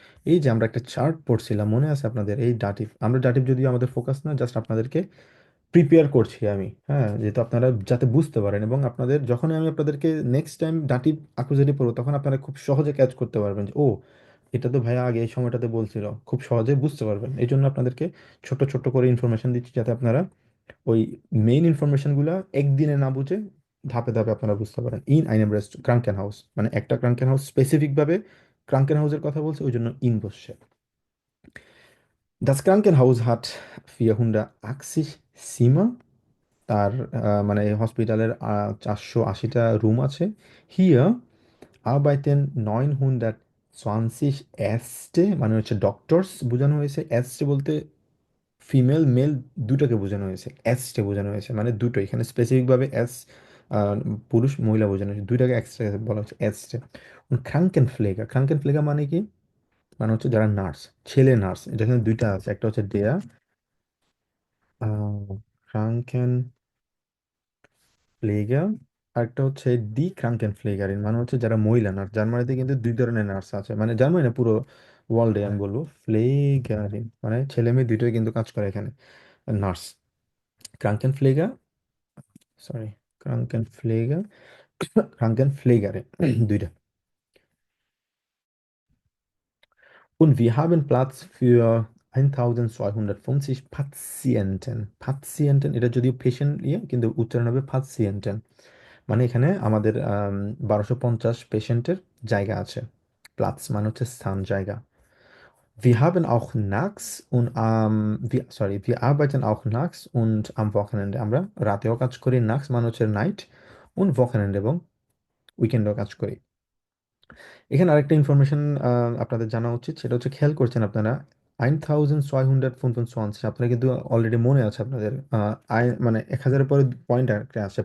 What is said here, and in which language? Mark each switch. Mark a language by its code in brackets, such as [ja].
[bn] এই যে আমরা একটা চার্ট পড়ছিলাম, মনে আছে আপনাদের? এই দাটিভ, আমরা দাটিভ যদিও আমাদের ফোকাস না, জাস্ট আপনাদেরকে প্রিপেয়ার করছি আমি, হ্যাঁ, যেহেতু আপনারা যাতে বুঝতে পারেন, এবং আপনাদের যখনই আমি আপনাদেরকে নেক্সট টাইম দাঁটি আকুজারি পড়বো, তখন আপনারা খুব সহজে ক্যাচ করতে পারবেন যে ও, এটা তো ভাইয়া আগে এই সময়টাতে বলছিল, খুব সহজে বুঝতে পারবেন। এই জন্য আপনাদেরকে ছোট ছোট করে ইনফরমেশন দিচ্ছি, যাতে আপনারা ওই মেইন ইনফরমেশনগুলো একদিনে না বুঝে ধাপে ধাপে আপনারা বুঝতে পারেন। ইন আইনেম রেস্ট ক্রাঙ্কেন হাউস মানে একটা ক্রাঙ্কেন হাউস, স্পেসিফিকভাবে ক্রাঙ্কেন হাউসের কথা বলছে, ওই জন্য ইন বসছে। [de] Das Krankenhaus hat 480 Zimmer। [bn] তার মানে এই হসপিটালের 480টা রুম আছে। হিয়ার আরবাইটেন 920 এস্টে, মানে হচ্ছে ডক্টরস বোঝানো হয়েছে। এস্টে বলতে ফিমেল মেল দুটোকে বোঝানো হয়েছে, এস্টে বোঝানো হয়েছে মানে দুটো। এখানে স্পেসিফিকভাবে এস, পুরুষ মহিলা বোঝানো হয়েছে, দুইটাকে এক্সট্রা বলা হচ্ছে এস্টে। ক্রাঙ্কেন ফ্লেগার, ক্রাঙ্কেন ফ্লেগার মানে কি? মানে হচ্ছে যারা নার্স, ছেলে নার্স। এটা এখানে দুইটা আছে, একটা হচ্ছে ডেয়া ক্রাঙ্কেন ফ্লেগার, আরেকটা হচ্ছে ডি ক্রাঙ্কেন ফ্লেগারিন, মানে হচ্ছে যারা মহিলা নার্স। জার্মানিতে কিন্তু দুই ধরনের নার্স আছে, মানে জার্মানি না, পুরো ওয়ার্ল্ডে আমি বলবো। ফ্লেগারিন মানে ছেলে মেয়ে দুটোই কিন্তু কাজ করে এখানে, নার্স। ক্রাঙ্কেন ফ্লেগার, সরি, ক্রাঙ্কেন ফ্লেগার, ক্রাঙ্কেন ফ্লেগারে দুইটা। [de] Und wir haben Platz für 1250 Patienten। [bn] Patienten, এটা যদিও পেশেন্ট ইয়ে, কিন্তু উচ্চারণ হবে Patienten। মানে এখানে আমাদের 1250 পেশেন্টের জায়গা আছে। প্লাটস মানে হচ্ছে স্থান, জায়গা। [de] Wir haben auch nachts und wir arbeiten auch nachts und am Wochenende। [bn] আমরা রাতেও কাজ করি, নাক্স মানে হচ্ছে নাইট, [de] und Wochenende [bn] এবং উইকেন্ডেও কাজ করি। এখানে আরেকটা ইনফরমেশন আপনাদের জানা উচিত, সেটা হচ্ছে খেয়াল করছেন আপনারা 1225, আপনারা কিন্তু অলরেডি মনে আছে আপনাদের, মানে 1000-এর পরে পয়েন্ট আসছে।